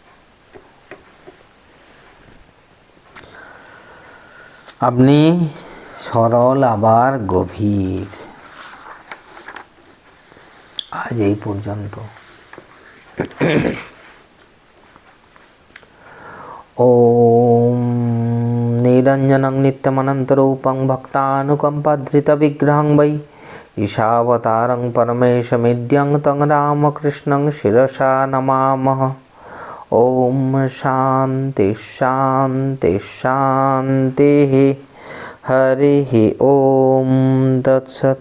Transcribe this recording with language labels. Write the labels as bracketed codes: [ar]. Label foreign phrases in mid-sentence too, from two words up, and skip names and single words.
[bn] আপনি সরল আবার গভীর। আজ এই পর্যন্ত। [sa] ওম নিরঞ্জনং নিত্যমনন্তরূপং ভক্তানুকম্পাধৃতবিগ্রহং वै ईशावतारं परमेशमिड्यं तं रामकृष्णं शिरसा नमामः। ओम शांति शांति शांतिः। हरिः ओम तत्सत्।